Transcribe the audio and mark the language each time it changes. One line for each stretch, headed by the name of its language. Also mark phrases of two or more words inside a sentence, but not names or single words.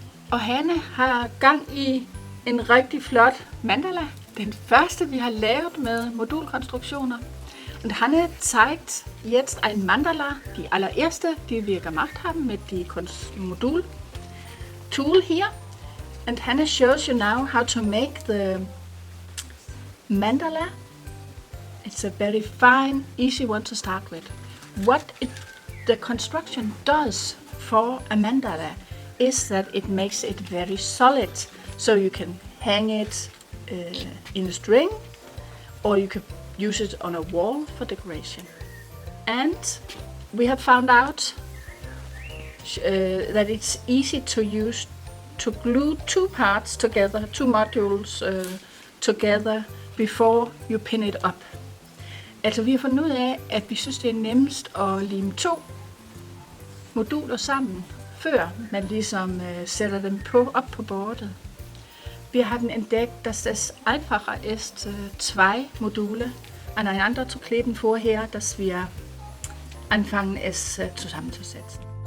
Danish: Og Hanne har gang i en rigtig flot mandala. Den første, vi har lavet med modulkonstruktioner.
German: Und Hanne zeigt jetzt ein Mandala, die allererste, die wir gemacht haben mit die Modul-Tool here.
English: And Hanne shows you now how to make the mandala. It's a very fine, easy one to start with. What the construction does for a mandala is that it makes it very solid. So you can hang it in a string, or you could use it on a wall for decoration. And we have found out that it's easy to use to glue two parts together, two modules together before you pin it up.
Danish: Altså vi har fundet ud af, at vi synes det er nemmest at lime to moduler sammen, før man ligesom sætter dem op på bordet.
German: Wir haben entdeckt, dass es einfacher ist, zwei Module aneinander zu kleben vorher, dass wir anfangen, es zusammenzusetzen.